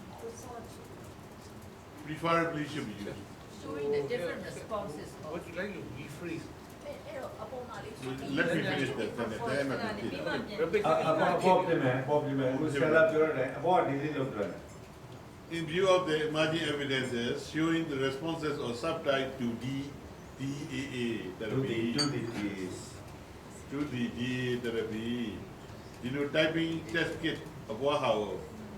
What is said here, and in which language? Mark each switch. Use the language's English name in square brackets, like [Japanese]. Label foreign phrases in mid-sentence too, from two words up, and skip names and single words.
[English] Preferably should be used. Showing the different responses of. Would you like to rephrase? Let me finish the sentence, then I will continue. Repeat [Burmese] Compliment. Sarah ပြောတယ်အပေါ်ဒီလေးလုပ်တယ် [English] In view of the emerging evidences showing the responses of subtype to DAA therapy, to the DAA therapy, genotyping test kit of Wahao